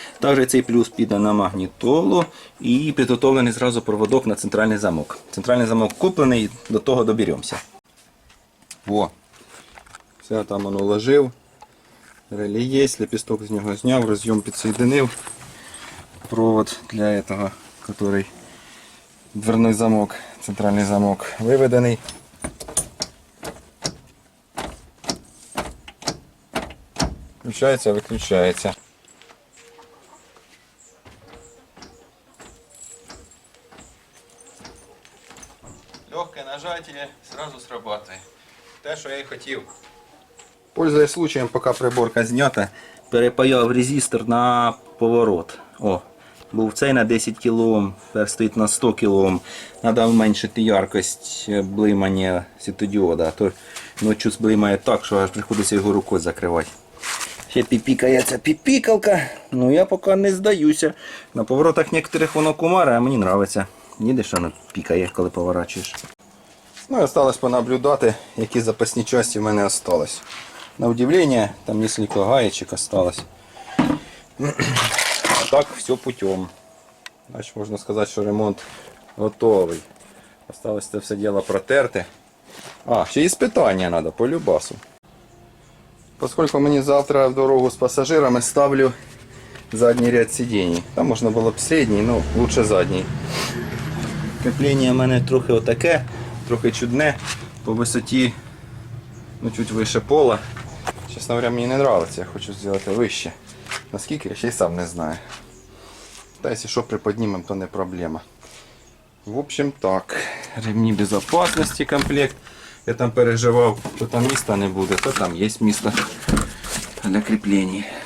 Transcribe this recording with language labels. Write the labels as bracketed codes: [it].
[uk] Також цей плюс піде на магнітолу і підготовлений зразу проводок на центральний замок. Центральний замок куплений, до того доберемося. О, все там воно ложив. Реле є, лепісток з нього зняв, розйом підсоединив. [ru] Провод для этого, который дверной замок, центральный замок выведенный. Включается, выключается. Легкое нажатие сразу срабатывает. [uk] Те, що я і хотів. [ru] Пользуясь случаем, [uk] поки приборка знята, перепаяв резистор на поворот. О, Був цей на 10 кОм, тепер стоїть на 100 кОм. Треба зменшити яркость блимання світодіода, а то ночі блимає так, що аж приходиться його рукою закривати. Ще піпікає ця піпікалка, ну я поки не здаюся. На поворотах некоторих воно кумаре, а мені подобається. Їдеш, воно пікає, коли поворачуєш. Ну і осталось понаблюдати, які запасні часті в мене осталось. [ru] На удивление, там несколько гаечек осталось. А так все путем. Значит, можно сказать, что ремонт готовый. Осталось [uk] це все [ru] дело протерти. А, ще испытания надо по любасу. [uk] Поскольку мені завтра в дорогу з пасажирами, ставлю задній ряд сидений. Там можна було б середній, но лучше задній. Кріплення в мене трохи отаке, трохи чудне. По висоті, ну, чуть вище пола. Чесно говоря, мені не подобається, я хочу зробити вище. Наскільки, я ще й сам не знаю. Та якщо що приподнімемо, то не проблема. В общем так, ремні безопасности комплект. Я там переживав, що там міста не буде, то там є місто для кріплення.